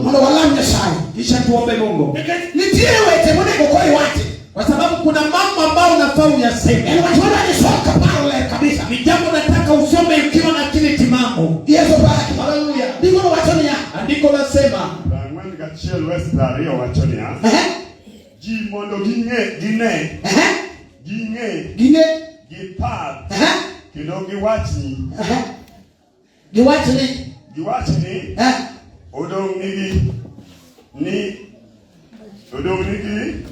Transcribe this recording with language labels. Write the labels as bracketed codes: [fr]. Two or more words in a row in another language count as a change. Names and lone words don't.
[sw] Kisha tuombe Mungu. Kwa sababu kuna mambo ambayo unafaa uyaseme. Ni jambo nataka usome ukiwa na akili timamu. Haleluya. Andiko nasema [luo] ji mondo gine gipar kendo giwachni odong nigi